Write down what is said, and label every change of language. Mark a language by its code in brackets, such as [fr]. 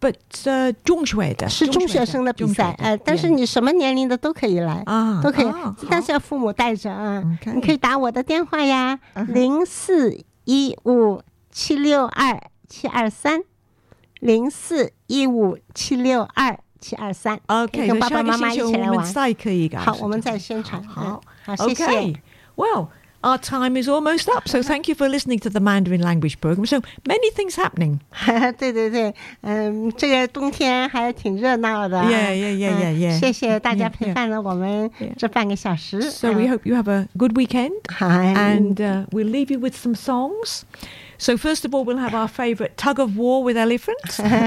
[zh] 是中学生的比赛，但是你什么年龄的都可以来，都可以，但是要父母带着啊，你可以打我的电话呀，零四一五七六二七二三，零四一五七六二七二三，跟爸爸妈妈一起来玩，好，我们再宣传，好，谢谢，Well. [en] Our time is almost up, so thank you for listening to the Mandarin Language Program. So many things happening. [zh] 对对对，这个冬天还挺热闹的。谢谢大家陪伴了我们这半个小时。 [en] So we hope you have a good weekend. And we'll leave you with some songs. So first of all, we'll have our favorite tug of war with elephants.